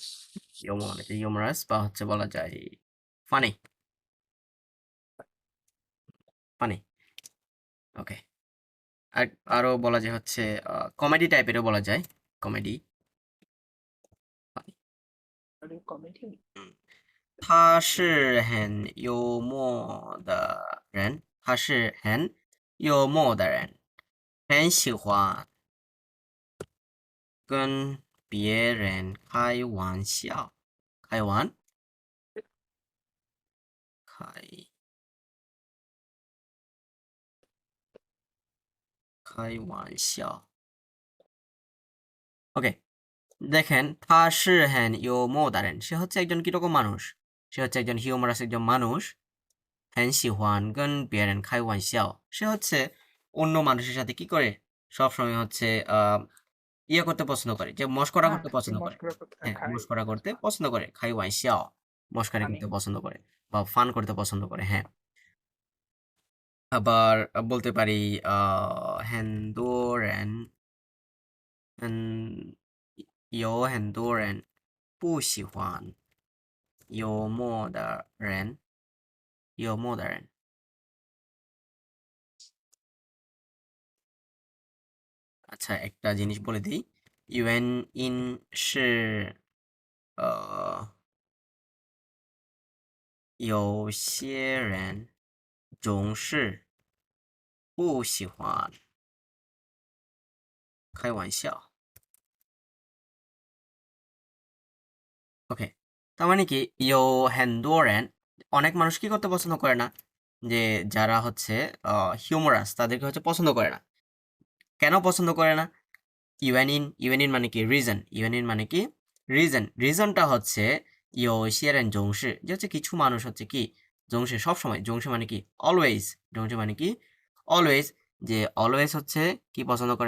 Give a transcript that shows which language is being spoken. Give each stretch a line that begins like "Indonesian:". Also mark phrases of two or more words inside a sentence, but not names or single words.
Bangla: ইয়োমো মানে কি হিউমারাস বা হচ্ছে বলা যায় ফানি। ফানি। ওকে। আর আরো বলা যায় হচ্ছে কমেডি টাইপেরও বলা যায়। কমেডি। ফানি। কমেডি।
Chinese: 他是很幽默的人，他是很幽默的人，很喜欢跟别人开玩笑，开
Bangla: 开玩笑。ওকে, দেখেন
Chinese: 他是很幽默的人
Bangla: সে হচ্ছে একজন কিরকম মানুষ? সে হচ্ছে একজন হিউমারাস একজন মানুষ।
Chinese: 很喜欢跟别人开玩笑
Bangla: সে হচ্ছে অন্য মানুষের সাথে কি করে? সবসময় হচ্ছে ইয়ে করতে পছন্দ করে, যে মশকরা হ্যাঁ, করতে পছন্দ করে। মস্করা করতে হ্যাঁ, খাই। মশকরা করতে পছন্দ করে। 开玩笑 মশকারি ফানি। করতে পছন্দ করে বা ফান করতে পছন্দ করে।
Chinese: হ্যাঁ। আবার বলতে পারি 很多人嗯有很多人不喜欢幽默的人，幽默的人。
Bangla: আচ্ছা, একটা জিনিস বলে দিই। ইউএন ইন
Chinese: 是有些人总是不喜欢开玩笑。
Bangla: ওকে, তার মানে কি
Chinese: 有很多人
Bangla: অনেক মানুষ কি করতে পছন্দ করে না? যে যারা হচ্ছে হিউমারাস তাদেরকে হচ্ছে পছন্দ করে না। কেন পছন্দ করে না? ইউএনইন মানে কি রিজন, ইউএনইন মানে কি রিজন, রিজনটা হচ্ছে
Chinese: 有些人总是,
Bangla: যে হচ্ছে কিছু মানুষ হচ্ছে কি জংশি সবসময়, জংশি মানে কি অলওয়েজ, জংশি মানে কি অলওয়েজ, যে অলওয়েজ হচ্ছে কি পছন্দ করে?